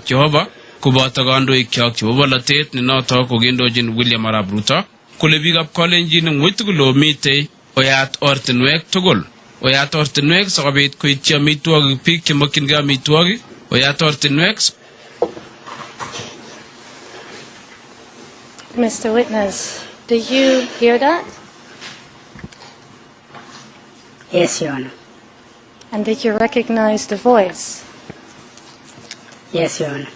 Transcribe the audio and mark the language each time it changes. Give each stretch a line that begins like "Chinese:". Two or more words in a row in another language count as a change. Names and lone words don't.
Kalenjin: Jehova kuboto kandoik kyok chebo bolotet ne noto kogendojin William Arap Ruto kole bigap kolenjin ngwitugulo mitei oyat ortinwek tugul oyat ortinwek sikobit koityi amitwogik biik chemokyingei amitwogik oyat ortinwek.
English: Mr. Witness, did you hear that? Yes, Your Honor. And did you recognize the voice? Yes, Your Honor.